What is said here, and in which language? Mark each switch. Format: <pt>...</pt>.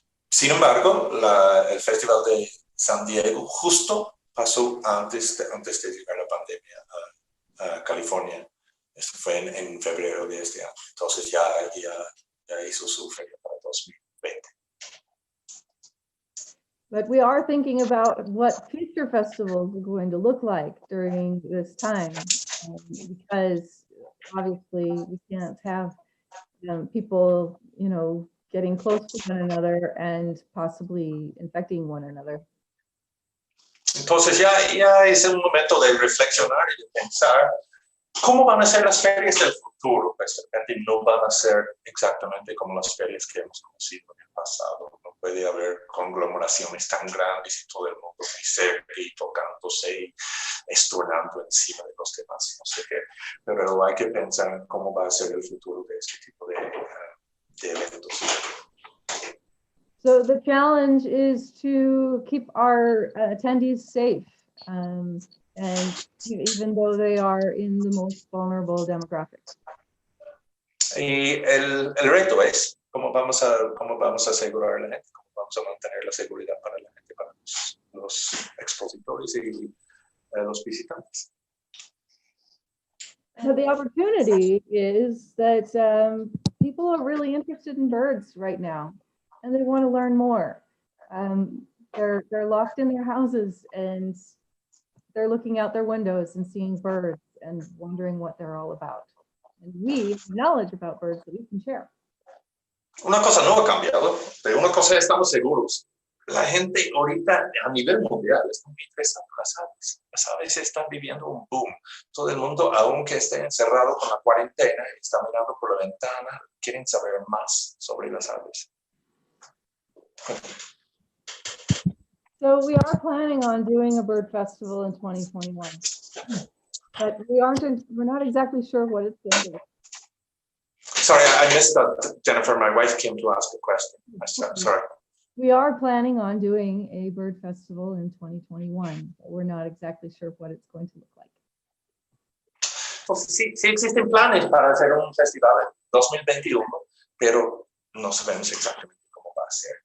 <es>Sin embargo, el Festival de San Diego justo pasó antes de llegar la pandemia a California. Esto fue en febrero de este año. Entonces ya hizo su feria para 2020.</es> <en>But we are thinking about what future festivals are going to look like during this time, because obviously we can't have people, getting close to one another and possibly infecting one another.</en> <es>Entonces ya es un momento de reflexionar y de pensar cómo van a ser las ferias del futuro. Pues de repente no van a ser exactamente como las ferias que hemos conocido en el pasado. No puede haber conglomeraciones tan grandes y todo el mundo muy cerca y tocándose y estornando encima de los demás, no sé qué. Pero hay que pensar en cómo va a ser el futuro de este tipo de eventos.</es> <en>So the challenge is to keep our attendees safe, and even though they are in the most vulnerable demographics.</en> <es>Y el reto es cómo vamos a asegurar a la gente, cómo vamos a mantener la seguridad para la gente, para los expositores y los visitantes.</es> <en>So the opportunity is that people are really interested in birds right now, and they want to learn more. They're locked in their houses and they're looking out their windows and seeing birds and wondering what they're all about. And we have knowledge about birds that we can share.</en> <es>Una cosa no ha cambiado, pero una cosa estamos seguros. La gente ahorita a nivel mundial está muy interesada en las aves. Las aves están viviendo un boom. Todo el mundo, aunque esté encerrado con la cuarentena, está mirando por la ventana, quieren saber más sobre las aves.</es> <en>So we are planning on doing a bird festival in 2021, but we're not exactly sure what it's going to be. Sorry, I missed that, Jennifer. My wife came to ask a question. Sorry. We are planning on doing a bird festival in 2021, but we're not exactly sure what it's going to look like.</en> <es>Entonces, sí existen planes para hacer un festival en 2021, pero no sabemos exactamente cómo va a ser.</es>